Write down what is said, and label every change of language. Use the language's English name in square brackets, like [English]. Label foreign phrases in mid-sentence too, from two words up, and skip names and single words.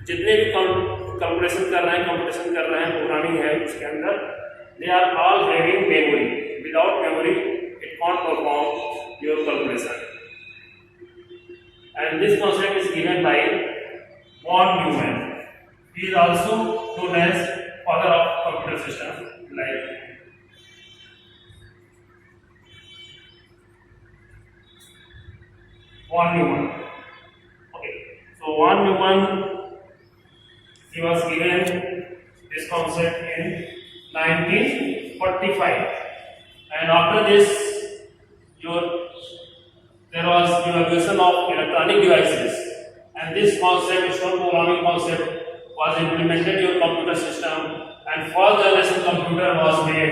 [Hindi] जितने भी कंप्यूटेशन कर रहे हैं, प्रोग्रामिंग है उसके अंदर, [English] they are all having memory. without memory it can't perform your calculation. and this concept is given by von Neumann. he is also known as father of computer system. लाइक von Neumann. Okay, so von Neumann, he was given this concept in 1945, and after this, there was evaluation of electronic devices, and this concept, stored programming concept, was implemented your computer system, and first generation computer was made.